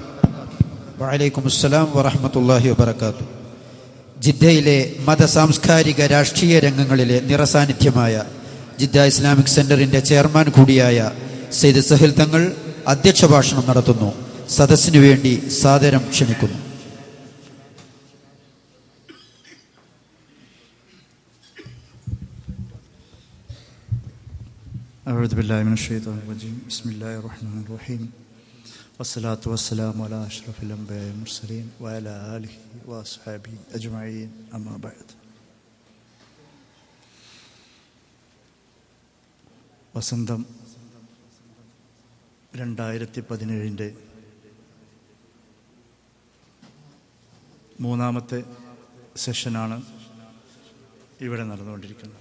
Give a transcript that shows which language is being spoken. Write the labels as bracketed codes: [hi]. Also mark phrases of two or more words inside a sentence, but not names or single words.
[ar] وعليكم السلام ورحمة الله وبركاته. [ml] ജിദ്ദയിലെ മത സാംസ്കാരിക രാഷ്ട്രീയ രംഗങ്ങളിലെ നിറസാന്നിധ്യമായ ജിദ്ദ ഇസ്ലാമിക് സെന്ററിന്റെ ചെയർമാൻ കൂടിയായ സയ്യിദ് സഹിൽ തങ്ങൾ അധ്യക്ഷ ഭാഷണം നടത്തുന്നു. സദസ്സിനു വേണ്ടി സാദരം ക്ഷണിക്കുന്നു. [ar] أعوذ بالله من الشيطان الرجيم بسم الله الرحمن الرحيم والصلاة والسلام على أشرف الأنبياء والمرسلين وعلى آله وأصحابه أجمعين أما بعد. [ml] വസന്തം 2017 മൂന്നാമത്തെ സെഷനാണ് ഇവിടെ നടന്നുകൊണ്ടിരിക്കുന്നത്.